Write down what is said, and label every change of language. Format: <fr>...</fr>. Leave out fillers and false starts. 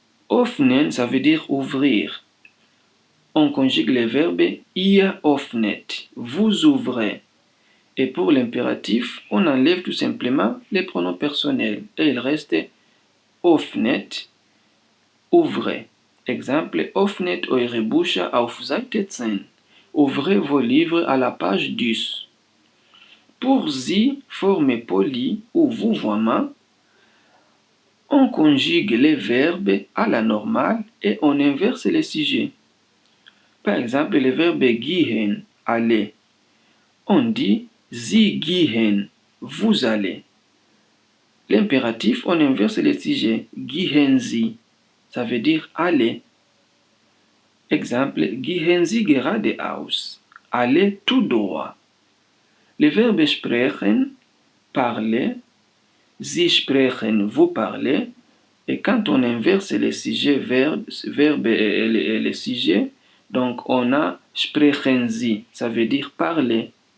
<fr>Öffnen, ça veut dire ouvrir. On conjugue le verbe</fr> <de>ihr öffnet,</de> <fr>vous ouvrez. Et pour l'impératif, on enlève tout simplement les pronoms personnels et il reste öffnet, ouvrez. Exemple,</fr> <de>öffnet eure Bücher auf Seite 10.</de> <fr>Ouvrez vos livres à la page 10. Pour sie, forme polie ou vouvoiement, on conjugue les verbes à la normale et on inverse les sujets. Par exemple, le verbe gehen, aller. On dit</fr> <de>sie gehen,</de> <fr>vous allez. L'impératif, on inverse les sujets.</fr> <de>Gehen sie,</de> <fr>ça veut dire aller. Exemple,</fr> <de>gehen Sie geradeaus,</de> <fr>allez tout droit. Le verbe sprechen, parler,</fr> <de>Sie sprechen,</de> <fr>vous parlez, et quand on inverse les sujets, verbe et les sujets, donc on a</fr> <de>sprechen Sie,</de> <fr>ça veut dire parler.</fr>